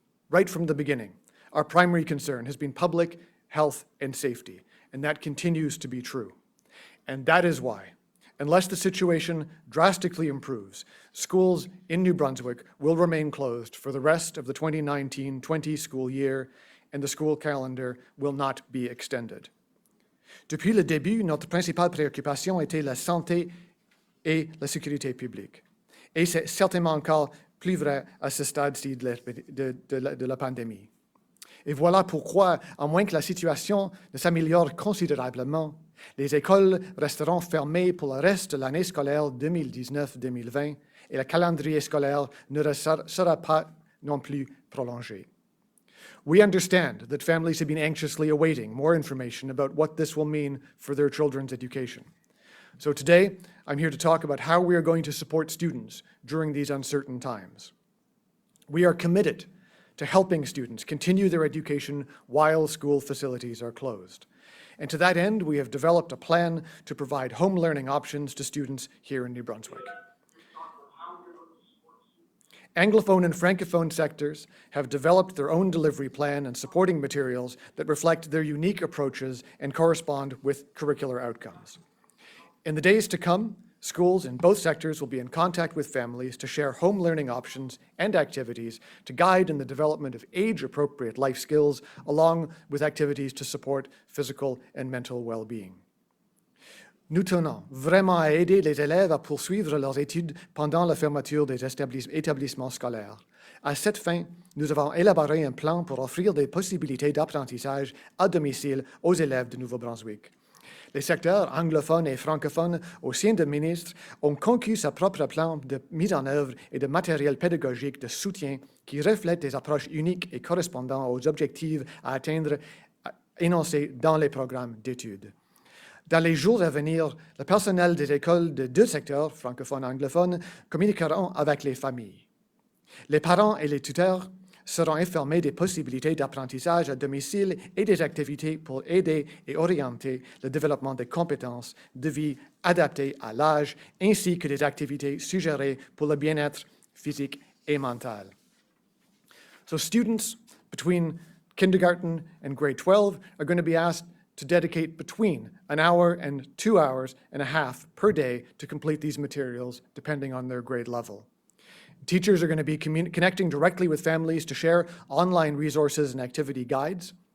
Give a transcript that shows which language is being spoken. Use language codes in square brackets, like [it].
[en] Right from the beginning, our primary concern has been public health and safety, and that continues to be true. And that is why, unless the situation drastically improves, schools in New Brunswick will remain closed for the rest of the 2019-20 school year, and the school calendar will not be extended. [fr] Depuis le début, notre principale préoccupation était la santé et la sécurité publique. Et c'est certainement encore plus vrai à ce stade-ci de la pandémie. Et voilà pourquoi, à moins que la situation ne s'améliore considérablement, les écoles resteront fermées pour le reste de l'année scolaire 2019-2020 et le calendrier scolaire ne sera pas non plus prolongé. [en] We understand that families have been anxiously awaiting more information about what this will mean for their children's education. So today, I'm here to talk about how we are going to support students during these uncertain times. We are committed to helping students continue their education while school facilities are closed. And to that end, we have developed a plan to provide home learning options to students here in New Brunswick. Anglophone and francophone sectors have developed their own delivery plan and supporting materials that reflect their unique approaches and correspond with curricular outcomes. In the days to come, schools in both sectors will be in contact with families to share home learning options and activities to guide in the development of age-appropriate life skills, along with activities to support physical and mental well-being. [fr] Nous tenons vraiment à aider les élèves à poursuivre leurs études pendant la fermeture des établissements scolaires. À cette fin, nous avons élaboré un plan pour offrir des possibilités d'apprentissage à domicile aux élèves de Nouveau-Brunswick. Les secteurs anglophones et francophones au sein de ministres ont conçu ce propre plan de mise en œuvre et de matériel pédagogique de soutien qui reflète des approches uniques et correspondant aux objectifs à atteindre énoncés dans les programmes d'études. Dans les jours à venir, le personnel des écoles de deux secteurs, francophones et anglophones, communiqueront avec les familles. Les parents et les tuteurs seront informés des possibilités d'apprentissage à domicile et des activités pour aider et orienter le développement des compétences de vie adaptées à l'âge, ainsi que des activités suggérées pour le bien-être physique et mental. [en] So students between kindergarten and grade 12 are going to be asked to dedicate between an hour and 2 hours and a half per day to complete these materials, depending on their grade level. Teachers are going to be connecting directly with families to share online resources and activity guides.